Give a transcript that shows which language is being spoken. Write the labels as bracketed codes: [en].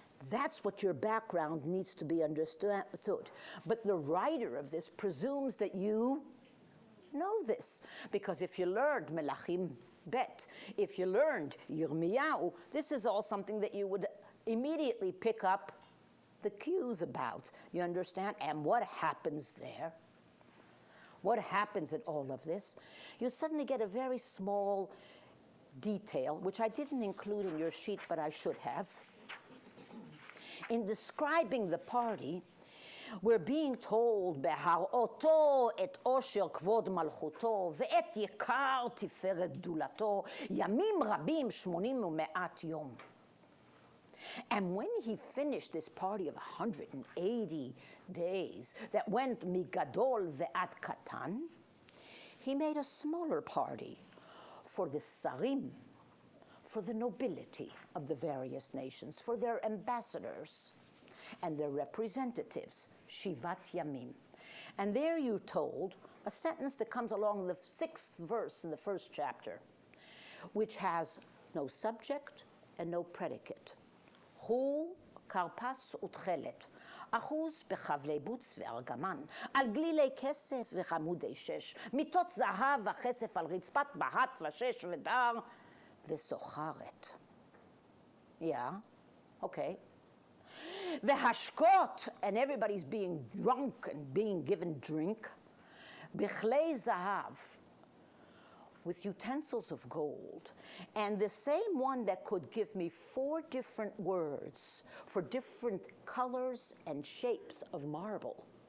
[en] That's what your background needs to be understood. But the writer of this presumes that you know this, because if you learned Melachim Bet, if you learned Yirmiyahu, this is all something that you would immediately pick up the cues about. You understand? And what happens there? What happens in all of this? You suddenly get a very small detail, which I didn't include in your sheet, but I should have. In describing the party, we're being told, [he] בהראותו את עושר כבוד מלכותו ואת יקר תפארת גדולתו ימים רבים 80 ומעט יום. [en] And when he finished this party of 180 days that went [he] migadol ve'at katan, [en] he made a smaller party for the sarim, for the nobility of the various nations, for their ambassadors and their representatives, [he] Shivat Yamim. [en] And there you're told a sentence that comes along in the 6th verse in the 1st chapter, which has no subject and no predicate. Hu [he] כרפס ותכלת, אחוז בחבלי בוץ וארגמן, על גלילי כסף וחמודי שש, מיטות זהב וכסף על רצפת בהת ושש ודר וסוחרת. [en] Okay. [he] והשקות, [en] and everybody's being drunk and being given drink, [he] בכלי זהב, [en] with utensils of gold, and the same one that could give me 4 different words for different colors and shapes of marble.